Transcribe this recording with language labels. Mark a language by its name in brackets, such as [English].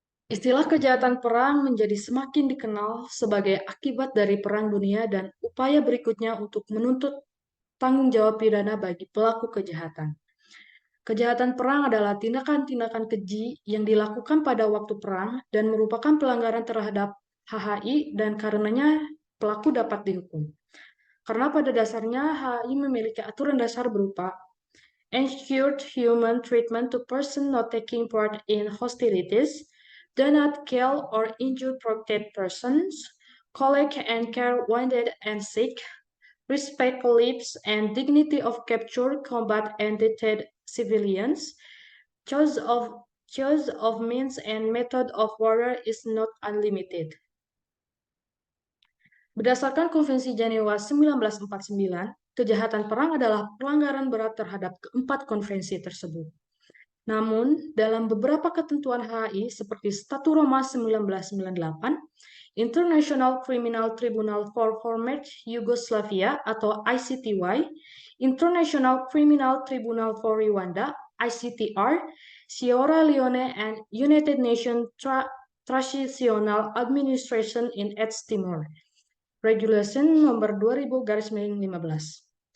[Indonesian] Istilah kejahatan perang menjadi semakin dikenal sebagai akibat dari Perang Dunia dan upaya berikutnya untuk menuntut tanggung jawab pidana bagi pelaku kejahatan. Kejahatan perang adalah tindakan-tindakan keji yang dilakukan pada waktu perang dan merupakan pelanggaran terhadap HHI dan karenanya pelaku dapat dihukum. Karena pada dasarnya HHI memiliki aturan dasar berupa [English] ensured human treatment to person not taking part in hostilities, do not kill or injure protected persons, collect and care wounded and sick, respect lives and dignity of captured, combat, and detented civilians, choice of means and method of war is not unlimited. [Indonesian] Berdasarkan Konvensi Jenewa 1949, kejahatan perang adalah pelanggaran berat terhadap keempat konvensi tersebut. Namun, dalam beberapa ketentuan HI seperti Statu Roma 1998, International Criminal Tribunal for Former Yugoslavia atau ICTY, International Criminal Tribunal for Rwanda, ICTR, Sierra Leone, and United Nations Transitional Administration in East Timor, Regulation nomor 2000/15.